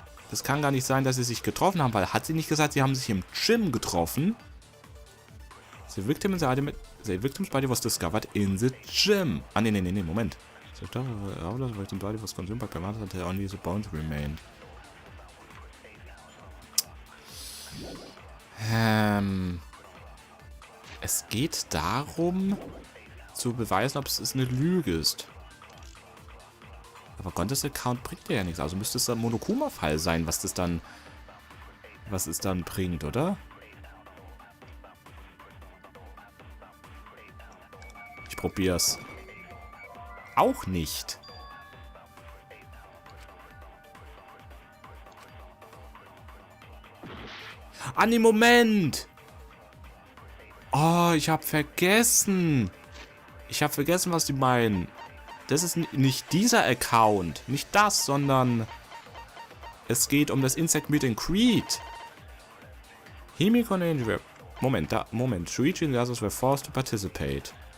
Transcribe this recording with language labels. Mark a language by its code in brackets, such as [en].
[de] Das kann gar nicht sein, dass sie sich getroffen haben, weil hat sie nicht gesagt, sie haben sich im Gym getroffen? [en] The victim's body was discovered in the gym. [de] Ah, nee, Moment. [en] The victim's body was consumed by Permanent until only the bones remained. [de] Es geht darum, zu beweisen, ob es eine Lüge ist. Aber Gontas Account bringt ja nichts. Also müsste es ein Monokuma-Fall sein, was es dann bringt, oder? Ich probier's. Auch nicht. Ah, nee, Moment! Oh, ich habe vergessen. Ich habe vergessen, was die meinen. Das ist nicht dieser Account. Nicht das, sondern es geht um das Insect Meet and Greet. [en] Himiko and Angel. [de] Moment. [en] Shuichi and the others were forced to participate.